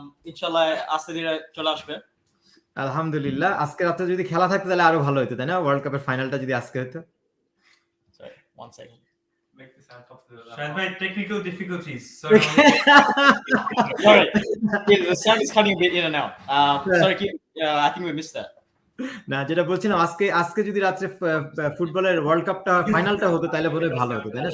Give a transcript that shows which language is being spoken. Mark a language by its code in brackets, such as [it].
[bn] Inshallah, আস্তে ধীরে চলে আসবে। আলহামদুলিল্লাহ। আজকে রাতে যদি খেলা থাকতো তাহলে আরো ভালো হতো, তাই না? ওয়ার্ল্ড কাপের ফাইনালটা যদি আজকে হতো। [en] Sorry, one second. Make this out of the technical difficulties. Sorry, yeah, the sound is cutting a bit in and out. Sorry, I think we missed that. [bn] না, যেটা বলছিলাম আজকে যদি রাত্রে ফুটবলের ওয়ার্ল্ড কাপটা ফাইনালটা হতো তাহলে বোধহয় ভালো হতো, তাই না?